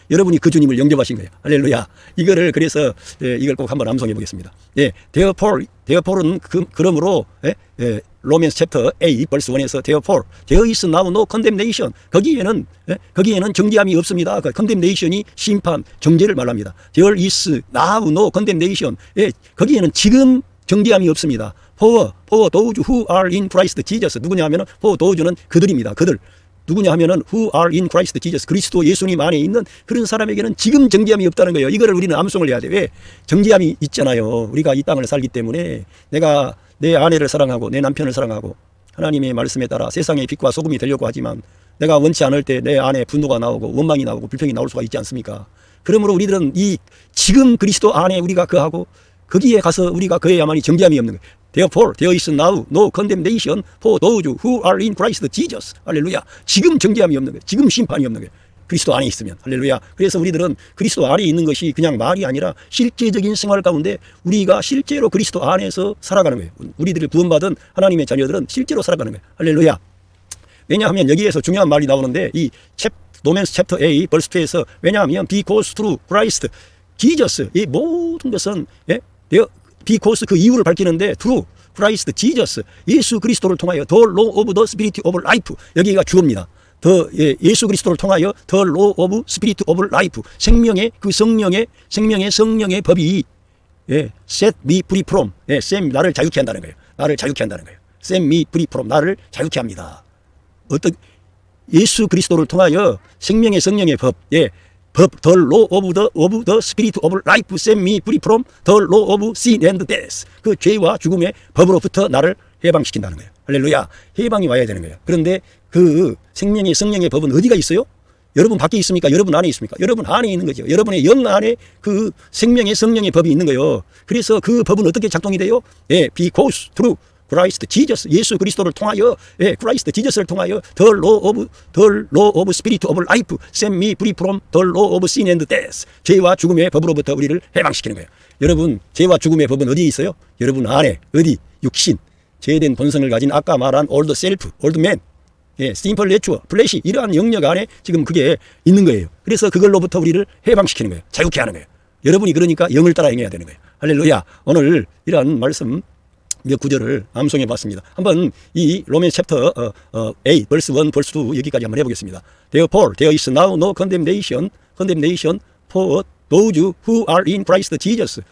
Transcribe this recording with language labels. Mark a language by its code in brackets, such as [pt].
[ko] 여러분이 그 주님을 영접하신 거예요. 할렐루야. 이거를 그래서 이걸 꼭 한번 암송해 보겠습니다. Therefore는 그러므로 로맨스 챕터 A 벌스 1에서 [en] Therefore there is now no condemnation [ko] 거기에는 정죄함이 없습니다. 그 condemnation이 심판, 정죄를 말합니다. [en] There is now no condemnation [ko] 거기에는 지금 정죄함이 없습니다. [en] For those who are in Christ Jesus [ko] 누구냐 하면은 [en] for those는 [ko] 그들입니다. 그들 누구냐 하면은 [en] who are in Christ Jesus [ko] 그리스도 예수님 안에 있는 그런 사람에게는 지금 정죄함이 없다는 거예요. 이거를 우리는 암송을 해야 돼. 왜? 정죄함이 있잖아요. 우리가 이 땅을 살기 때문에 내가 내 아내를 사랑하고 내 남편을 사랑하고 하나님의 말씀에 따라 세상의 빛과 소금이 되려고 하지만 내가 원치 않을 때 내 안에 분노가 나오고 원망이 나오고 불평이 나올 수가 있지 않습니까? 그러므로 우리들은 이 지금 그리스도 안에 우리가 거하고 거기에 가서 우리가 거해야만이 정죄함이 없는 거예요. [en] Therefore there is now no condemnation for those who are in Christ Jesus. [ko] 할렐루야. 지금 정죄함이 없는 거예요. [en] 지금 심판이 없는 거예요. [ko] 그리스도 안에 있으면. 할렐루야. 그래서 우리들은 그리스도 안에 있는 것이 그냥 말이 아니라 실제적인 생활 가운데 우리가 실제로 그리스도 안에서 살아가는 거예요. 우리들을 구원받은 하나님의 자녀들은 실제로 살아가는 거예요. 할렐루야. 왜냐하면 여기에서 중요한 말이 나오는데 이 로맨스 챕터 A 벌스 2에서 왜냐하면 [en] because through Christ Jesus [ko] 이 모든 것은 because 그 이유를 밝히는데 [en] through Christ Jesus [ko] 예수 그리스도를 통하여 [en] the law of the spirit of life [ko] 여기가 주어입니다. 예수 그리스도를 통하여 [en] the law of spirit of life [ko] 생명의 그 성령의 법이 [en] set me free from [ko] 나를 자유케 한다는 거예요. 나를 자유케 한다는 거예요. [en] set me free from [ko] 나를 자유케 합니다. 어떤 예수 그리스도를 통하여 생명의 성령의 법, [en] the law of the spirit of life set me free from the law of sin and death. [ko] 그 죄와 죽음의 법으로부터 나를 해방시킨다는 거예요. 할렐루야. 해방이 와야 되는 거예요. 그런데 그 생명의 성령의 법은 어디가 있어요? 여러분 밖에 있습니까? 여러분 안에 있습니까? 여러분 안에 있는 거죠. 여러분의 영 안에 그 생명의 성령의 법이 있는 거예요. 그래서 그 법은 어떻게 작동이 돼요? [en] because through Christ Jesus [ko] 예수 그리스도를 통하여 [en] Christ Jesus를 통하여 the law of spirit of life set me free from the law of sin and death [ko] 죄와 죽음의 법으로부터 우리를 해방시키는 거예요. 여러분 죄와 죽음의 법은 어디에 있어요? 여러분 안에 어디? 육신 죄된 본성을 가진 아까 말한 [en] old self, old man [ko] simple nature, flesh 이러한 영역 안에 지금 그게 있는 거예요. 그래서 그걸로부터 우리를 해방시키는 거예요. 자유케 하는 거예요. 여러분이 그러니까 영을 따라 행해야 되는 거예요. 할렐루야. 오늘 이러한 말씀 몇 구절을 암송해 봤습니다. 한번 이 로맨 챕터 A 벌스 1 벌스 2 여기까지 한번 해보겠습니다. [en] Therefore there is now no condemnation for those who are in Christ Jesus.